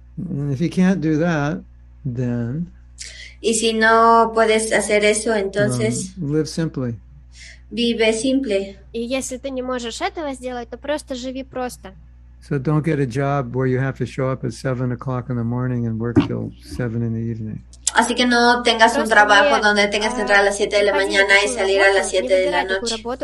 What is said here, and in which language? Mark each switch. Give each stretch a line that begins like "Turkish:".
English: And if you can't do that, then
Spanish: y si no puedes hacer eso, entonces
English: live simply.
Spanish: Vive simple.
Russian: И если ты не можешь этого сделать, то просто живи просто.
English: So don't get a job where you have to show up at 7 o'clock in the morning and work till 7 in the evening.
Spanish: Así que no tengas un trabajo donde tengas que entrar a las 7 de la mañana y salir a las 7 de la noche.